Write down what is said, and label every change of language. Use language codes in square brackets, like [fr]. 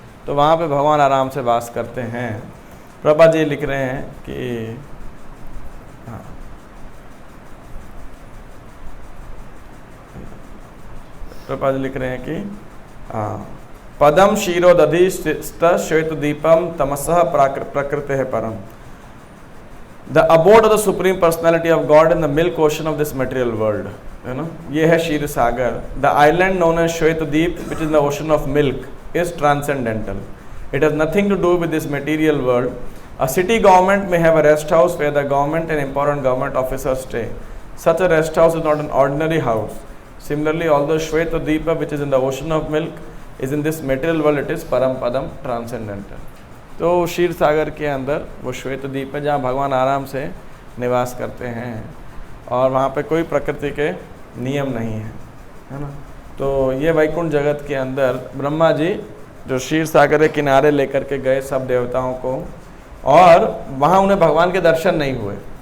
[hi] तो वहाँ पे भगवान आराम से वास करते हैं। प्रभा जी लिख रहे हैं कि हाँ, प्रभा जी लिख रहे हैं कि पदम क्षीरोदधि श्वेत दीपम तमसः प्रकृति है परम, [en] the abode of the supreme personality of God in the milk ocean of this material world, [hi] है ना। ये है क्षीर सागर। [en] The island known as Shweta Deep which is the ocean of milk is transcendental. It has nothing to do with this material world. A city government may have a rest house where the government and important government officers stay. Such a rest house is not an ordinary house. Similarly, although Shweta Deepa, which is in the ocean of milk, is in this material world, it is Param Padam, transcendental. [hi] तो क्षीर सागर के अंदर वो श्वेत द्वीप है जहाँ भगवान आराम से निवास करते हैं, और वहाँ पे कोई प्रकृति के नियम नहीं है ना। तो ये वैकुंठ जगत के अंदर ब्रह्मा जी जो क्षीर सागर के किनारे लेकर के गए सब देवताओं को, और वहाँ उन्हें भगवान के दर्शन नहीं हुए।